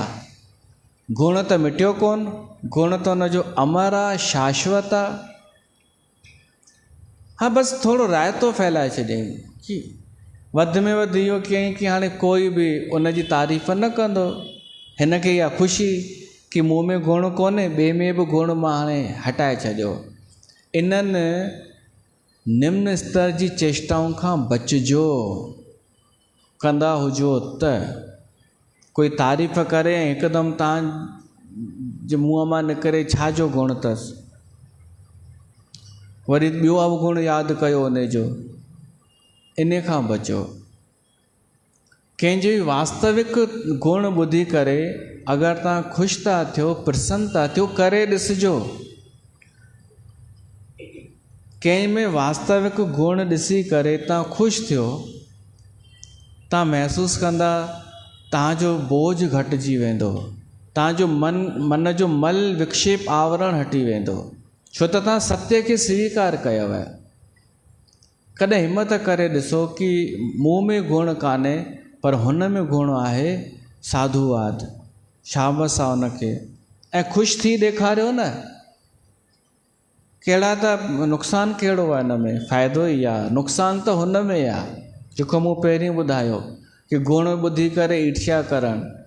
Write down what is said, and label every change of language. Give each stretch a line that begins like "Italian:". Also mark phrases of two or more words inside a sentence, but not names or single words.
Sindhi: गुण त मिटियो कोन, गुण त हुन जो अमर आहे, शाश्वत आहे। हा, बसि थोरो रायतो फैलाए छॾियईं कि वधि में वधि इहो कयईं कि हाणे कोई बि उन जी तारीफ़ न कंदो। हिन खे इहा ख़ुशी कि मूं में गुण कोन्हे, ॿिए में बि गुण मां हाणे हटाए छॾियो। इन्हनि निम्न स्तर जी चेष्टाउनि खां बचिजो। कंदा हुजो त कोई तारीफ़ करे ऐं हिकदमि तव्हां जे मुंहं मां निकिरे छा जो गुण अथसि, वरी ॿियो अवगुण यादि कयो उन जो, इन खां बचो। कंहिंजे वास्तविक गुण ॿुधी करे अगरि तव्हां ख़ुशि था थियो, प्रसन्न था थियो, करे ॾिसिजो। कंहिं में वास्तविक गुण ॾिसी करे तव्हां ख़ुशि थियो, तव्हां महसूसु कंदा तव्हांजो बोझ घटिजी वेंदो, तव्हांजो मन जो मल विक्षेप आवरण हटी वेंदो, छो त तव्हां सत्य खे स्वीकार कयो आहे। कॾहिं हिम्मत करे ॾिसो कि मूं में गुण कान्हे पर हुन में गुण आहे, साधुवाद, शाबस आहे हुनखे, ऐं ख़ुशि थी ॾेखारियो न। कहिड़ा त नुक़सानु कहिड़ो आहे हिन में, फ़ाइदो ई आहे, नुक़सानु त हुन में आहे जेको मूं पहिरीं ॿुधायो कि गुण ॿुधी करे ईर्ष्या करणु।